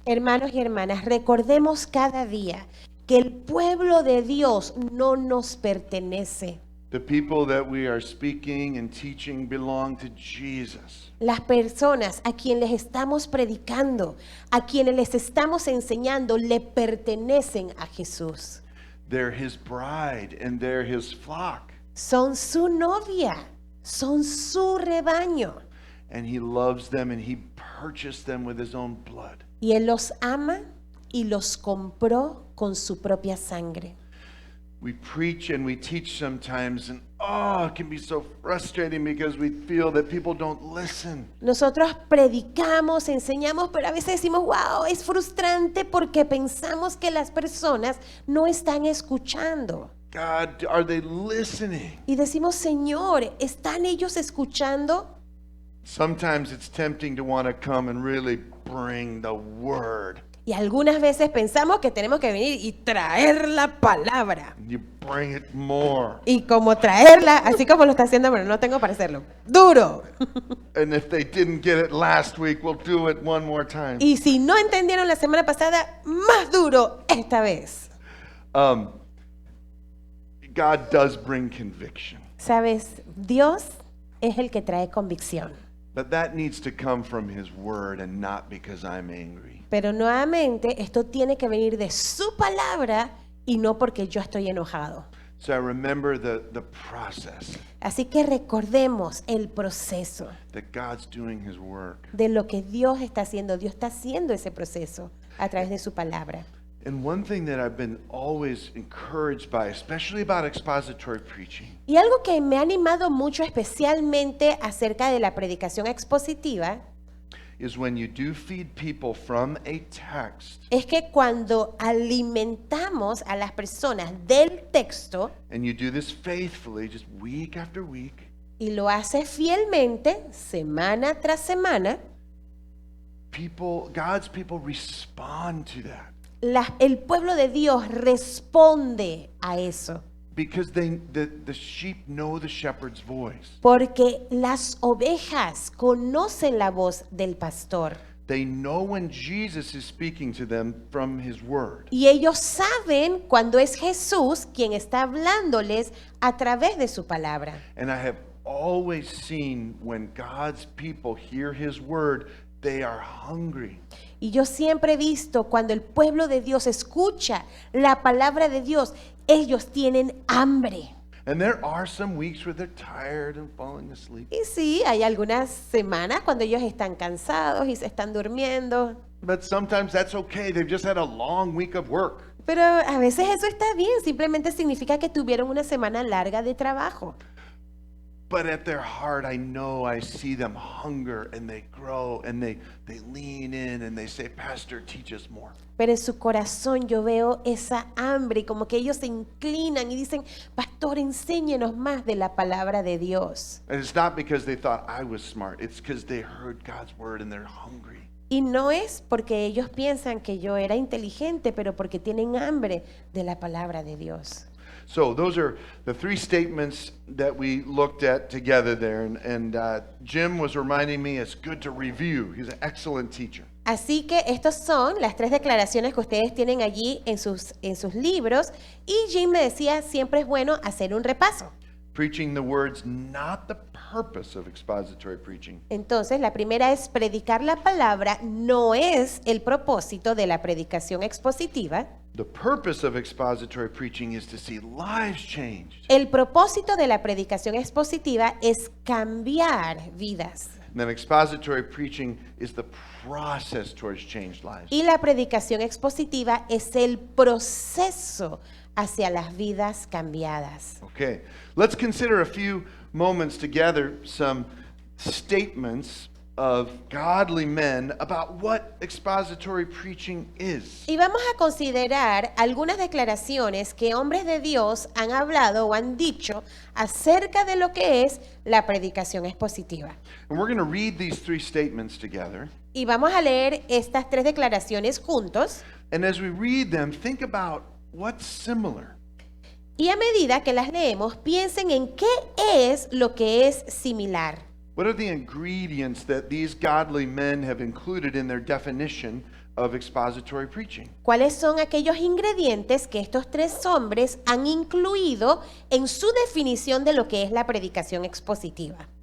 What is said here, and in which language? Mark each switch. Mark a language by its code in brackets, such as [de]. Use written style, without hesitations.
[es] Hermanos y hermanas, recordemos cada día que el pueblo de Dios no nos pertenece. [en] The people that we are speaking and teaching belong to Jesus. [es] Las personas a quienes les estamos predicando, a quienes les estamos enseñando, le pertenecen a Jesús. [en] They're his bride and they're his flock. [es] Son su novia, son su rebaño. [en] And he loves them and he purchased them with his own blood. [es] Y Él los ama y los compró con su propia sangre. [en] We preach and we teach sometimes, and it can be so frustrating because we feel that people don't listen. [es] Nosotros predicamos, enseñamos, pero a veces decimos, wow, es frustrante porque pensamos que las personas no están escuchando. [en] God, are they listening? [es] Y decimos, Señor, ¿están ellos escuchando? [en] Sometimes it's tempting to want to come and really bring the word. [es] Y algunas veces pensamos que tenemos que venir y traer la palabra. [en] You bring it more. [es] Y como traerla, así como lo está haciendo, bueno, no tengo para hacerlo, duro. [en] And if they didn't get it last week, we'll do it one more time. [es] Y si no entendieron la semana pasada, más duro esta vez. [en] God does bring conviction, [es] Sabes, Dios es el que trae convicción. [en] but that needs to come from his word and not because I'm angry. [es] Pero nuevamente, esto tiene que venir de su palabra y no porque yo estoy enojado. [en] So I remember the process [es] Así que recordemos el proceso [en] that God's doing his work. [es] de lo que Dios está haciendo. Dios está haciendo ese proceso a través de su palabra. [en] And one thing that I've been always encouraged by, especially about expository preaching, [es] Y algo que me ha animado mucho, especialmente acerca de la predicación expositiva, [en] is when you do feed people from a text [es] es que cuando alimentamos a las personas del texto [en] and you do this faithfully, just week after week, [es] y lo haces fielmente, semana tras semana, [en] God's people respond to that. [es] el pueblo de Dios responde a eso. [en] Because the sheep know the shepherd's voice. [es] Porque las ovejas conocen la voz del pastor. [en] They know when Jesus is speaking to them from his word. [es] Y ellos saben cuando es Jesús quien está hablándoles a través de su palabra. [en] And I have always seen when God's people hear his word, they are hungry. [es] Y yo siempre he visto cuando el pueblo de Dios escucha la palabra de Dios, ellos tienen hambre. [en] And there are some weeks where they're tired and falling asleep. [es] Y sí, hay algunas semanas cuando ellos están cansados y se están durmiendo. [en] But sometimes that's okay. They've just had a long week of work. [es] Pero a veces eso está bien, simplemente significa que tuvieron una semana larga de trabajo. [en] But at their heart, I see them hunger and they grow and they lean in and they say, Pastor, teach us more. [es] Pero en su corazón yo veo esa hambre y como que ellos se inclinan y dicen, Pastor, enséñenos más de la palabra de Dios. [en] And it's not because they thought I was smart. It's because they heard God's word and they're hungry. [es] Y no es porque ellos piensan que yo era inteligente, pero porque tienen hambre de la palabra de Dios. [en] So those are the three statements that we looked at together there. And Jim was reminding me it's good to review. He's an excellent teacher. [es] Así que estas son las tres declaraciones que ustedes tienen allí en sus libros. Y Jim me decía, siempre es bueno hacer un repaso. [en] Preaching the words, not the purpose of expository preaching. [es] Entonces, la primera es predicar la palabra, no es el propósito de la predicación expositiva. [en] The purpose of expository preaching is to see lives changed. [es] El propósito de la predicación expositiva es cambiar vidas. [en] And then expository preaching is the process towards changed lives. [es] Y la predicación expositiva es el proceso hacia las vidas cambiadas. [en] Okay, let's consider a few moments together some statements of godly men about what expository preaching is. [es] Y vamos a considerar algunas declaraciones que hombres de Dios han hablado o han dicho acerca de lo que es la predicación expositiva. [en] And we're going to read these three statements together. [es] Y vamos a leer estas tres declaraciones juntos. [en] And as we read them, think about what's similar. [es] Y a medida que las leemos, piensen en qué es lo que es similar. [en] What are the ingredients that these godly men have included in their definition of expository preaching? [es] ¿Cuáles son aquellos ingredientes que estos tres hombres han incluido en su definición de lo que es la predicación expositiva?